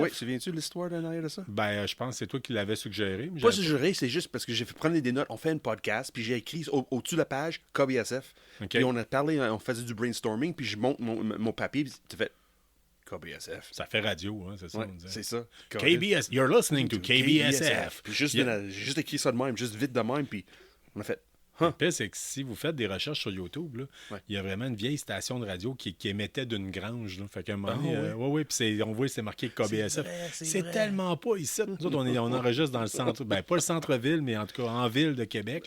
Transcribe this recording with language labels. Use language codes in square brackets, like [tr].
[fr] Oui, souviens-tu l'histoire d'un arrière de ça? Ben, je pense que c'est toi qui l'avais suggéré. Pas suggéré, c'est juste parce que j'ai fait prendre des notes, on fait un podcast, puis j'ai écrit au-dessus de la page KBSF. Okay. Puis on a parlé, on faisait du brainstorming, puis je monte mon papier, puis tu fais KBSF. Ça fait radio, hein, c'est ça? Ouais, c'est ça. [en] KBS, you're listening to KBSF. [fr] Puis j'ai juste écrit ça de même, juste vite de même, puis on a fait... Le pire, c'est que si vous faites des recherches sur YouTube, il y a vraiment une vieille station de radio qui émettait d'une grange. Là. Fait qu'à un moment donné, puis on voit c'est marqué KBSF. C'est tellement pas ici. Nous autres, on enregistre dans le centre, ben pas le centre-ville, mais en tout cas en ville de Québec.